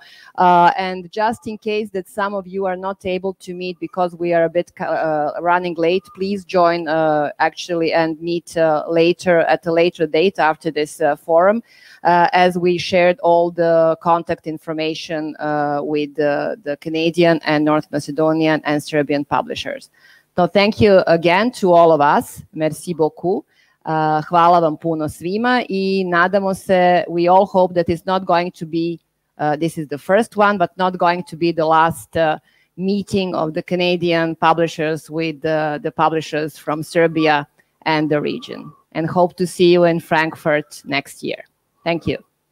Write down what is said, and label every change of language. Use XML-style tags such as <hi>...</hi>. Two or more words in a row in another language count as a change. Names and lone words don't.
<en>And just in case that some of you are not able to meet because we are a bit running late, please join actually and meet later at a later date after this forum, as we shared all the contact information with the Canadian and North Macedonian and Serbian publishers. So thank you again to all of us.</en> <fr>Merci beaucoup.</fr> <sr>Hvala vam puno svima i nadamo se,</sr> <en>we all hope that it's not going to be, this is the first one, but not going to be the last meeting of the Canadian publishers with the publishers from Serbia and the region. And hope to see you in Frankfurt next year. Thank you.</en>